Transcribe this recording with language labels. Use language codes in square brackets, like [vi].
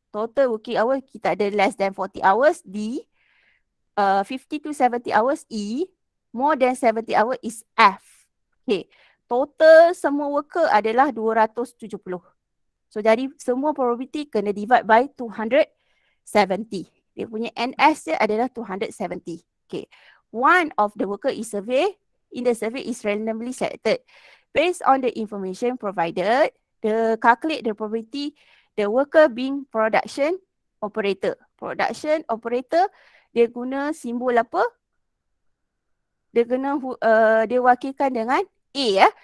[en] Total working hours [ms] kita ada [en] less than 40 hours D, 50 to 70 hours E, more than 70 hours is F. Okay. [ms] Total semua worker adalah 270. So jadi semua probability kena divide by 270. Dia punya NS dia adalah 270. Okay. [en] One of the worker is survey. In the survey is randomly selected. Based on the information provided, calculate the probability the worker being production operator. [ms] Production operator dia guna simbol apa? Dia guna dia wakilkan dengan A ya.